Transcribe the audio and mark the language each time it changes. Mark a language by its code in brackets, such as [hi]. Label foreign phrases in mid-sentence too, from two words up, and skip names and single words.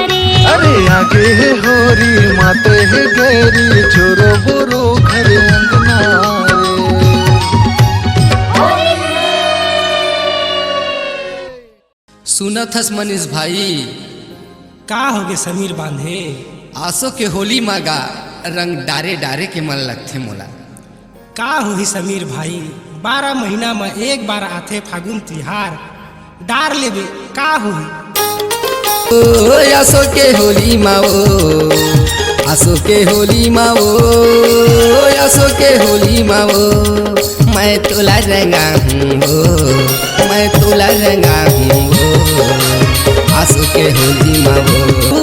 [hne] अरे आगे है होली माते है गैरी बैरी छोरो बोरो घर अंगना रे। सुनत हस मनीष भाई, का होगे समीर बांधे? आसो के होली मागा रंग डारे डारे के मन लगथे मोला। का होही समीर भाई, 12 महीना में एक बार आथे फागुन तिहार, डार लेबे का होही? ओ आसो के होली माओ, आसो के होली माओ, आसो के होली माओ, मैं तोला रंगा हूँ, मैं तोला रंगा हूँ, आसो के होली माओ।